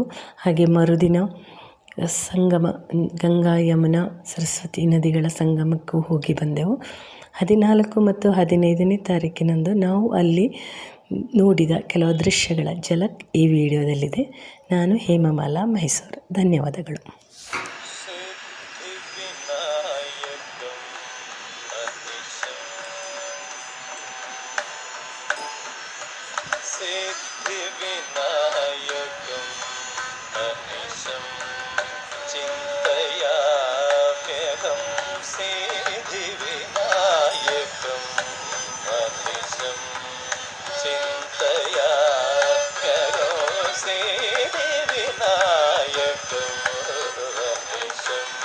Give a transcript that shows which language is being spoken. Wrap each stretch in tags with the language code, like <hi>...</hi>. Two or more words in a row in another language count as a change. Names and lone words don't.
<kn>ಹಾಗೆ ಮರುದಿನ ಸಂಗಮ ಗಂಗಾ ಯಮುನಾ ಸರಸ್ವತಿ ನದಿಗಳ ಸಂಗಮಕ್ಕೂ ಹೋಗಿ ಬಂದೆವು. 14 ಮತ್ತು 15ನೇ ತಾರೀಕಿನಂದು ನಾವು ಅಲ್ಲಿ ನೋಡಿದ ಕೆಲವು ದೃಶ್ಯಗಳ ಝಲಕ್ ಈ ವಿಡಿಯೋದಲ್ಲಿದೆ. ನಾನು ಹೇಮಮಾಲಾ, ಮೈಸೂರು. ಧನ್ಯವಾದಗಳು.</kn> <sa>सिद्धिविनायकं अनिशं चिन्तयाम्यहं सिद्धिविनायकं अनिशं चिन्तयाम्यहं सिद्धिविनायकं अनिशं</sa>